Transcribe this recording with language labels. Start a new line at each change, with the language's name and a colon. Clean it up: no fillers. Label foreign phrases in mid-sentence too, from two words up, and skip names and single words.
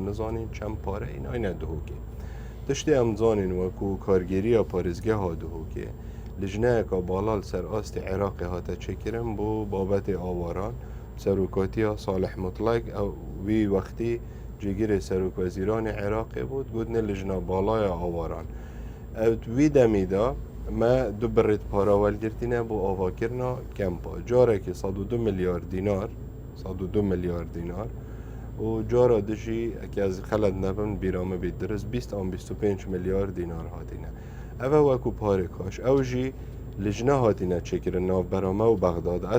Kurdish: نزانین چەند پارە ئیناینە دهۆکێ تشتێ ئەم زانین وەکو کارگیریە پارێزگەها دهۆکێ لژنەیەکە باڵال سەر ئاستی عێراقی هاتە چێکردن بۆ بابەتی ئاواران سەرۆکاتیە ساڵح مطلق وی وەختی جێگیری سەرۆکوەزیرانی عێراقی بود گوتنە لژنە باڵایە ئاواران وی دەمیدا ما دو بڕێت پاراوەلگرتینە بۆ ئاواکردنا کەمپا جارێکی 102 میلیارد دینار 102 میلیارد دینار و جارە دژی ئەکە ئەز خەلەت نەبن بیرامە بیت درست 25 میلیارد دینار هاتینە ئەوە وەکو پارێکاش ئەو ژی لژنە هاتینە چێکردن ناوبەرامە و بەغداد ئە